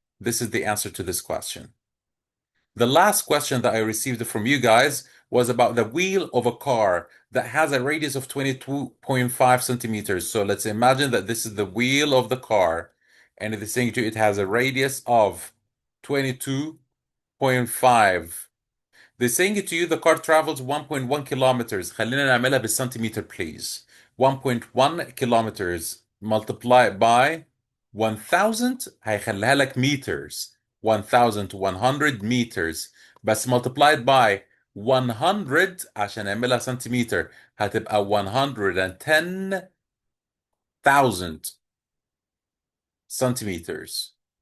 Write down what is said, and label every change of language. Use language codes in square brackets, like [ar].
[en] This is the answer to this question. The last question that I received from you guys was about the wheel of a car that has a radius of 22.5 centimeters. So let's imagine that this is the wheel of the car, and it is saying to it has a radius of 22.5. They're saying to you the car travels 1.1 kilometers. [ar] خلينا نعملها بالسنتيمتر [en] please. 1.1 kilometers multiply by 1000 [ar] هيخليها لك [en] meters. [ar] 1100 meters بس multiplied by 100 عشان نعملها سنتيمتر هتبقى [en] 110,000 centimeters.